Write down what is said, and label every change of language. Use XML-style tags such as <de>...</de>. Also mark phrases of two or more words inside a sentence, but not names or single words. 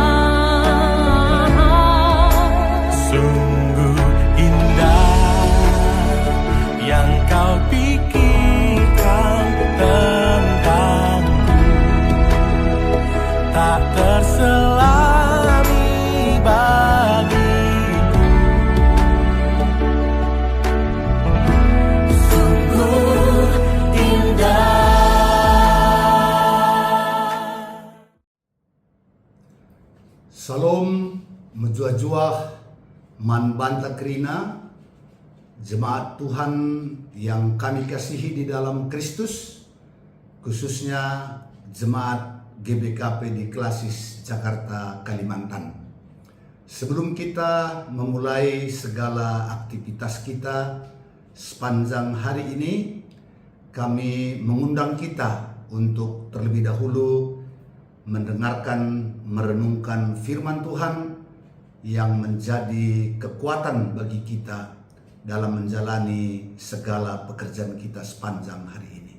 <id>Sungguh indah yang kau pikirkan tentangku, tak terselami bagiku. Sungguh indah. Salam</id> <btx>menjuah-juah man banta kerina</btx> <id>jemaat Tuhan yang kami kasihi di dalam Kristus, khususnya jemaat GBKP di Klasis Jakarta, Kalimantan. Sebelum kita memulai segala aktivitas kita sepanjang hari ini, kami mengundang kita untuk terlebih dahulu mendengarkan, merenungkan firman Tuhan yang menjadi kekuatan bagi kita dalam menjalani segala pekerjaan kita sepanjang hari ini.</id>